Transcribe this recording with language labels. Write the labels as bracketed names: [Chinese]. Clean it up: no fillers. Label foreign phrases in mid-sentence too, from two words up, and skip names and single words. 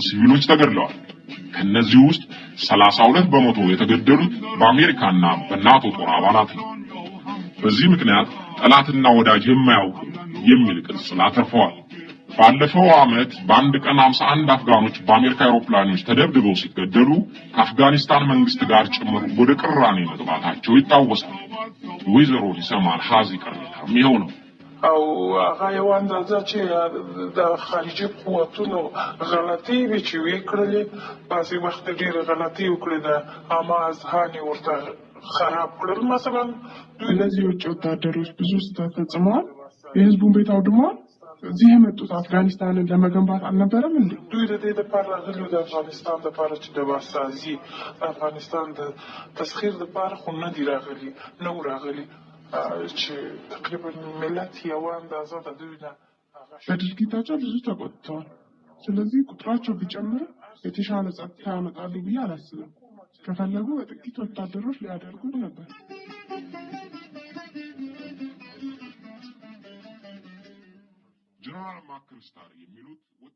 [Amharic] ሲቪሎች ተገድለዋል። ከነዚህ ውስጥ 32 በመቶ የተገደሉት በአሜሪካና በናቶ ጦር አባላት ነው። በዚህ ምክንያት ጠላትና ወዳጅ የማያውቁ የሚል ቅጽል አተርፈዋል። ባለፈው ዓመት በአንድ ቀን 51 አፍጋኖች በአሜሪካ አውሮፕላኖች ተደብድበው ሲገደሉ ከአፍጋኒስታን መንግስት ጋር ጭምር ወደ ቅራኔ መግባታቸው ይታወሳል። ወይዘሮ ሊሰማል ሐዚ ቅሬታም ይኸው ነው። [Pashto] او هغه اندازه چې د خارجي قوتونو غلطي وی چې وکړلې باسي وخت ډېر غلطي وکړې ده اما ازهاني ورته خراب کړل مثلا [Amharic] እነዚህ የውጭ ወታደሮች ብዙ ስህተት ፈጽመዋል። የህዝቡን ቤት አውድመዋል። እዚህ የመጡት አፍጋኒስታንን ለመገንባት አልነበረም እንዴ? [Pashto] دوی د دې لپاره راغلي د افغانستان لپاره چې د واسازي افغانستان د تسخير لپاره خو نه دي راغلي نو راغلي چې تقریبا ملت یو اندازه د دوی نه [Amharic] በድርጊታቸው ብዙ ተቆጥተዋል። ስለዚህ ቁጥራቸው ቢጨምር የተሻለ ጸጥታ ያመጣሉ ብዬ አላስብም። ከፈለጉ በጥቂት ወታደሮች ሊያደርጉት ነበር። ጀነራል ማክሪስታን የሚሉት